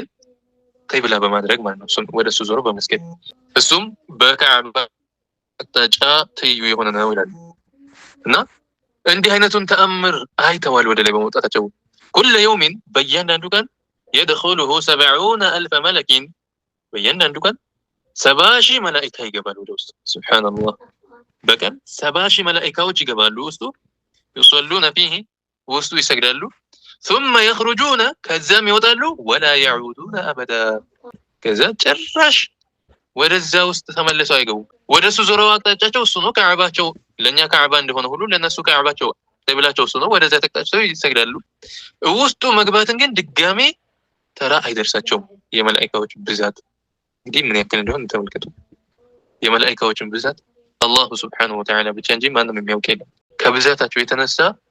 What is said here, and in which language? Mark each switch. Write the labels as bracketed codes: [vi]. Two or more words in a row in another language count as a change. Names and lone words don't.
[am] ቂብላ በማድረግ ማለት ነው። እሱም ወደ እሱ ዞሮ በመስገድ እሱም በካዕባ አቅጣጫ ትይዩ የሆነ ነው ይላሉ። እና እንዲህ አይነቱን ተአምር አይተዋል ወደ ላይ በመውጣታቸው። [ar] كل يوم [am] በእያንዳንዱ ቀን [ar] يدخله 70,000 ملك [am] በእያንዳንዱ ቀን 70,000 መላኢካ ይገባሉ ወደ ውስጥ። [ar] سبحان الله [am] በቀን 70,000 መላኢካዎች ይገባሉ ውስጡ። [ar] يصلون فيه [am] ውስጡ ይሰግዳሉ። [ar] ثم يخرجون [am] ከዛም ይወጣሉ። [ar] ولا يعودون أبدا [am] ከዛ ጭራሽ ወደዛ ውስጥ ተመልሰው አይገቡም። ወደሱ ዞረው አቅጣጫቸው እሱ ነው። ካዕባቸው ለኛ ካዕባ እንደሆነ ሁሉ ለነሱ ካዕባቸው ተብላቸው እሱ ነው። ወደዛ ተቅጣጭተው ይሰግዳሉ። ውስጡ መግባትን ግን ድጋሜ ተራ አይደርሳቸውም። የመላእክቶች ብዛት እንግዲህ ምን ያክል እንደሆነ ተመልከቱ። የመላእክቶችን ብዛት [ar] الله سبحانه وتعالى [am] ብቻ እንጂ ማንም የሚያውቅ የለም። ከብዛታቸው የተነሳ